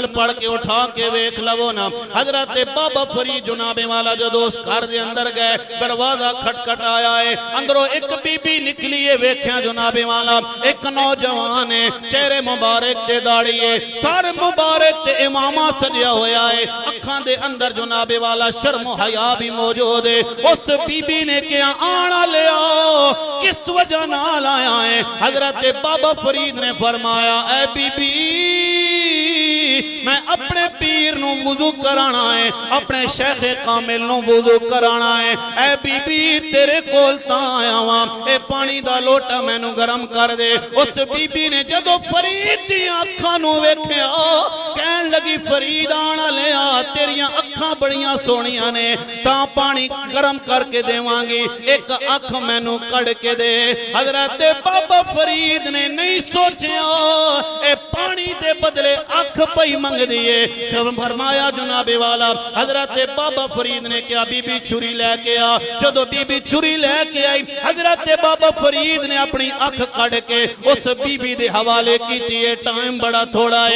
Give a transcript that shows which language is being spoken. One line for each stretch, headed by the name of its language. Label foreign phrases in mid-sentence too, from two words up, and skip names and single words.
Punjabi: پڑھ کے اٹھا کے ویکھ لو نا حضرت بابا فرید جناب والا جدو اس گھر دے اندر گئے دروازہ کھٹکھٹ آیا ہے اندروں ایک بی بی نکلی ہے ویکھیا جناب والا ایک نوجوان ہے چہرے مبارک تے داڑھی ہے سر مبارک تے امامہ سجیا ہویا ہے اکھاں دے اندر جناب والا شرم و حیا بھی موجود ہے اس بی بی نے کیا آنا لے آؤ کس وجہ نال آیا ہے حضرت بابا فرید نے فرمایا اے بی بی میں اپنے پیر نو وضو کرانا ہے اپنے شیخ کامل نو وضو کرانا ہے اے بی بی تیرے کولتا آیا ہوا اے پانی دا لوٹا میں نو گرم کر دے اس بی بی نے جدو فرید دی اکھاں نو ویکھیا کہن لگی فرید آنا لے آ تیریاں اکھاں بڑیاں سونیاں نے تاں پانی گرم کر کے دے وانگی ایک اکھ میں نو کڑ کے دے حضرت بابا فرید نے نہیں سوچیا اے پانی دے بدلے اکھ پئی منگ دیئے فرمایا جناب والا حضرت بابا فرید نے کیا بی بی چھری لے کے آ جدو بی بی چھری لے کے آئی حضرت بابا فرید نے اپنی اکھ کڑ کے اس بی بی دے حوالے کی تیئے ٹائم بڑا تھوڑا ہے